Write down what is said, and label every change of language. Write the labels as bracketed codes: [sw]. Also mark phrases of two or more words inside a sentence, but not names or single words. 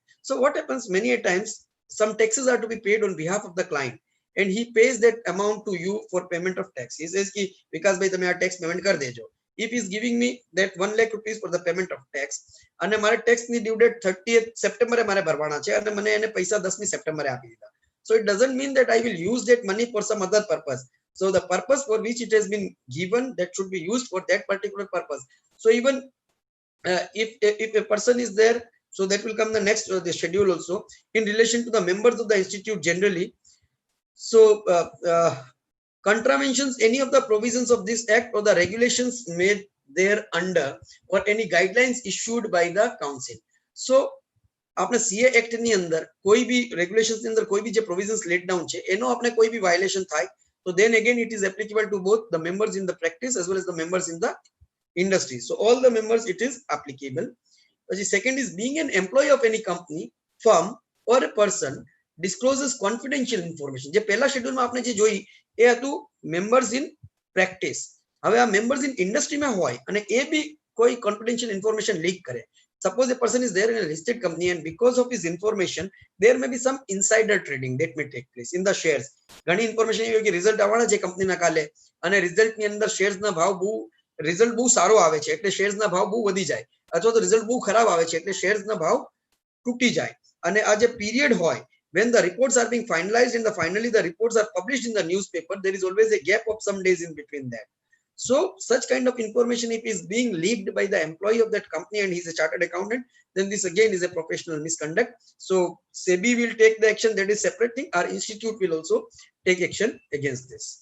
[en] So what happens many a times, some taxes are to be paid on behalf of the client, and he pays that amount to you for payment of tax. He says [gu] કે વિકાસ ભાઈ તમે [en] tax payment [gu] કર દેજો. [en] If he is giving me that 1 lakh rupees for the payment of tax, and [gu] મારે ટેક્સ ની [en] due date [gu] 30th September mare bharwana છે અને મને એને પૈસા 10મી સેપ્ટેમ્બરે આપી દીધા. [en] So it doesn't mean that I will use that money for some other purpose. So the purpose for which it has been given, that should be used for that particular purpose. So even if a person is there, so that will come the next the schedule also in relation to the members of the institute generally. So contraventions any of the provisions of this act or the regulations made there under, or any guidelines issued by the council. [gu] So આપણે સીએ એક્ટ ની અંદર કોઈ બી રેગ્યુલેશન્સ ની અંદર કોઈ બી જે પ્રોવિઝન્સ [en] laid down [gu] છે એનો આપણે કોઈ બી વાયોલેશન થાય તો [en] then again it is applicable to both the members in the practice as well as the members in the industry. So all the members it is applicable. The second is being an employee of any company, firm or a person discloses confidential information. [gu] જે પહેલા શેડ્યુલમાં આપણે જે જોઈ એ હતું [en] members in practice. [gu] હવે આ [en] members in industry [gu] માં હોય અને એ બી કોઈ [en] confidential information [gu] leak કરે. [en] Suppose a person is there in a listed company and because of his information there may be some insider trading that may take place in the shares. [gu] ઘણી information એવી હોય કે રિઝલ્ટ આવવાના છે કંપનીના કાલે અને રિઝલ્ટ ની અંદર શેર્સ ના ભાવ બહુ રિઝલ્ટ બહુ સારો આવે છે એટલે શેર્સ ના ભાવ બહુ વધી જાય, અથવા તો રિઝલ્ટ બહુ ખરાબ આવે છે એટલે શેર્સ ના ભાવ તૂટી જાય. અને આ જે પીરિયડ હોય [en] when the reports are being finalized and finally the reports are published in the newspaper, there is always a gap of some days in between that. So such kind of information if is being leaked by the employee of that company and he's a chartered accountant, then this again is a professional misconduct. So SEBI will take the action, that is separate thing. Our institute will also take action against this.